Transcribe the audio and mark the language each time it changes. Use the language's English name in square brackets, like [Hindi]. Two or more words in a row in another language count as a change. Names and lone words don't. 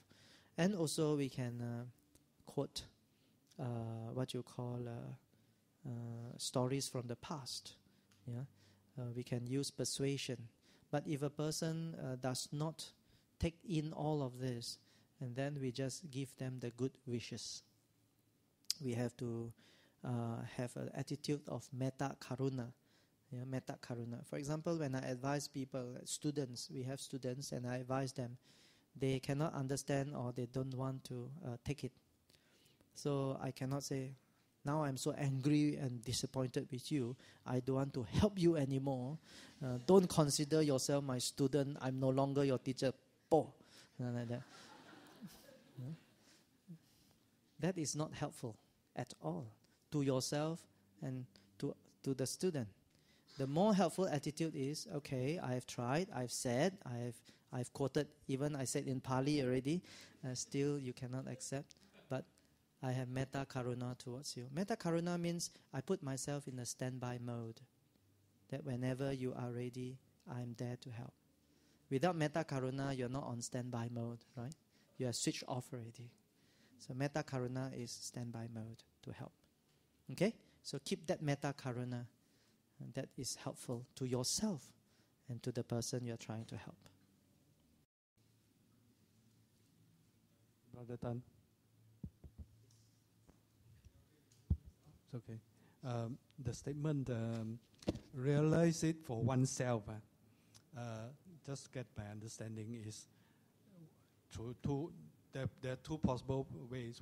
[English] And also we can quote what you call stories from the past. We can use persuasion. But if a person does not take in all of this, and then we just give them the good wishes. We have to have an attitude of [Pali] metta karuna. Metta karuna. [English] For example, when I advise people, students, we have students, and I advise them, they cannot understand or they don't want to take it. So I cannot say, now I'm so angry and disappointed with you, I don't want to help you anymore. Don't consider yourself my student. I'm no longer your teacher. Like that. That is not helpful at all to yourself and to the student. The more helpful attitude is, okay, I have tried, I've said, I've quoted, even I said in Pali already, still you cannot accept, but I have [Pali] metta karuna [English] towards you. [Pali] Metta karuna [English] means I put myself in a standby mode, that whenever you are ready, I'm there to help. [Pali] Without metta karuna, [English] you're not on standby mode, right? You are switched off already. So [Pali] metta karuna [English] is standby mode to help. Okay? So keep that [Pali] metta karuna. [English] And that is helpful to yourself and to the person you're trying to help. Brother Tan. It's okay. The statement, realize it for oneself, just get my understanding is through two, there are two possible ways.